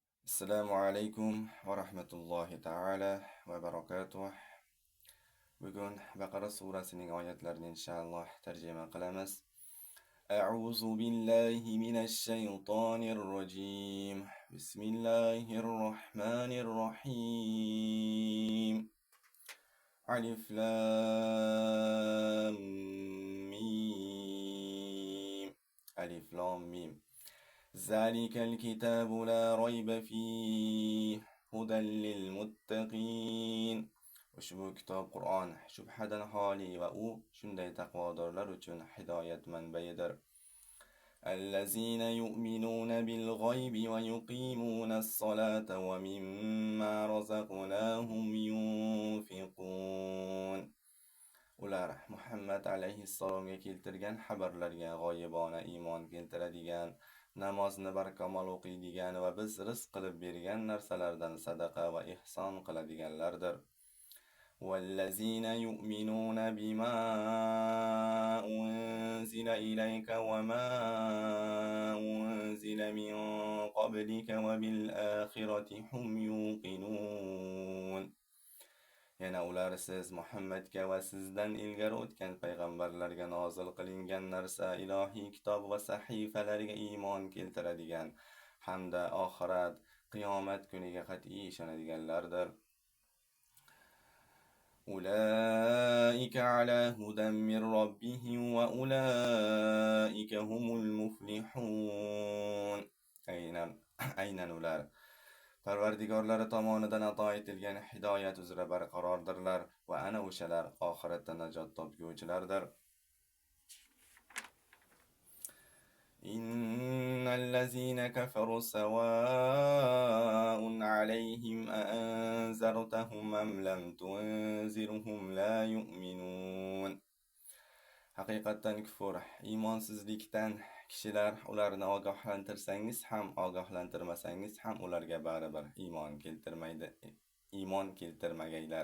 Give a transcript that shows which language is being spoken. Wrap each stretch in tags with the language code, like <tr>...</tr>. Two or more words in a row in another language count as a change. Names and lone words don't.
<ar>السلام عليكم ورحمة الله تعالى وبركاته.</ar> <uz>Bugun Baqara surasining oyatlarini inshaalloh tarjima qilamiz.</uz> <ar>أعوذ بالله من الشيطان الرجيم. بسم الله الرحمن الرحيم. ألف لام ميم. ألف لام ميم. ذلك الكتاب لا ريب فيه هدى للمتقين.</ar> <uz>Ushbu kitob Qur'on shubhadan xoli va u shunday taqvodorlar uchun hidoyat manbaidir.</uz> <ar>الذين يؤمنون بالغيب ويقيمون الصلاة ومما رزقناهم ينفقون.</ar> <uz>Ular Muhammad alayhissalomga keltirgan xabarlarga g'oyibona iymon keltiradigan, namozni barkamol o'qiydigan va biz rizq qilib bergan narsalardan sadaqa va ihson qiladiganlardir.</uz> <ar>وَالَّذِينَ يُؤْمِنُونَ بِمَا أُنزِلَ إِلَيْكَ وَمَا أُنزِلَ مِن قَبْلِكَ وَبِالْآخِرَةِ هُمْ يُوقِنُونَ.</ar> <uz>Yana ular siz Muhammadga va sizdan ilgari o'tgan payg'ambarlarga nozil qilingan narsa, ilohiy kitob va sahifalarga iymon keltiradigan hamda oxirat, qiyomat kuniga qat'iy ishonadiganlardir.</uz> <ar>أولئك على هدى من ربهم وأولئك هم المفلحون.</ar> <uz>Aynan ular Parvardigorlari tomonidan ato etilgan hidoyat uzra barqarordirlar va ana o'shalar oxiratda najot topguvchilardir.</uz> <ar>إن الذين كفروا سواء عليهم أأنذرتهم أم لم تنذرهم لا يؤمنون.</ar> <uz>Haqiqatan kufur, iymonsizlikdan kishilar ularni ogohlantirsangiz ham, ogohlantirmasangiz ham ularga baribir iymon keltirmagaylar.</uz>